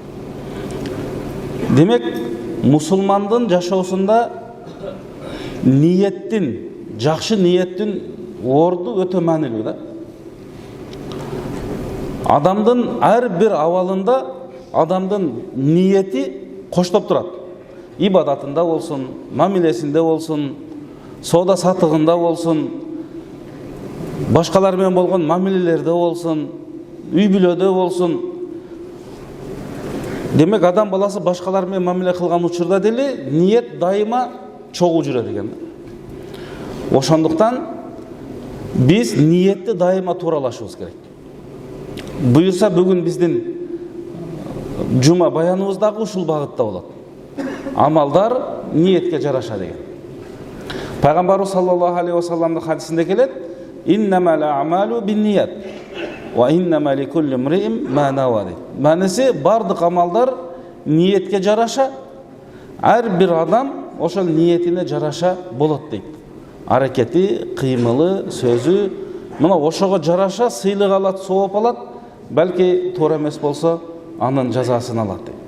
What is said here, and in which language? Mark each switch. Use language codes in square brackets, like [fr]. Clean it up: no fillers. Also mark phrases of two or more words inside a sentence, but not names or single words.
[ky] Демек, мусулмандын жашоосунда ниеттин, жакшы ниеттин орду өтө маанилүү да. Адамдын ар бир абалында адамдын ниети коштоп турат. Ибадатында болсын, мамилесінде болсын, сода сатығында болсын, башкалармен болгон мамилелерде болсын, үй бүлөдө болсын. Демек, адам баласы башкалармен мамиле кылган учурда деле ниет дайыма чогуу жүрөт экен. Ошондуктан биз ниетти дайыма тууралашыбыз керек. Буюрса бүгүн биздин жума баяныбыз дагы ушул багытта болот. Амалдар ниетке жараша деген. [ar] Пайгамбарыбыз صلى الله عليه وسلم [ky] хадисинде келет: [ar] إنما الأعمال بالنيات وإنما لكل امرئ ما نوى. [ky] Манысы бардык амалдар ниетке жараша, ар бир адам ошол ниетине жараша болот дейт. Аракети, кыймылы, сөзү мына ошого жараша сыйлык алат, сооп алат, балки туура эмес болсо анын жазасын алат дейт.